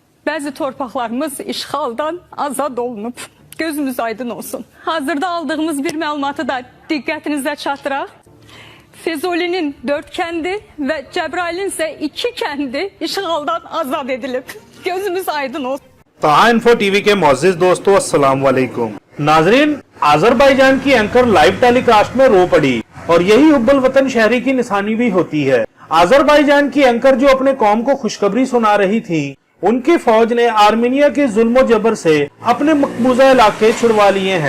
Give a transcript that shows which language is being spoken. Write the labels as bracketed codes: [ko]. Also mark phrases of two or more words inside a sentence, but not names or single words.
[az] Bəzi torpaqlarımız işğaldan azad olunub. Gözümüz aydın olsun. Hazırda aldığımız bir məlumatı da diqqətinizə çatdıraq. Füzulinin 4 kəndi və Cəbrailin isə 2 kəndi işğaldan azad edilib. Gözümüz aydın olsun. [ur] طاہا انفو ٹی وی کے معزز دوستوں, [ar] السلام عليكم. [ur] ناظرین، آذربائیجان کی اینکر [en] live telecast [ur] میں رو پڑی اور یہی حب الوطن شہری کی نشانی بھی ہوتی ہے. آذربائیجان کی اینکر جو اپنے قوم کو خوشخبری سنا رہی تھی، ان کی فوج نے آرمینیا کے ظلم جبر سے اپنے مقبوضہ علاقے چھڑوا لیے ہیں.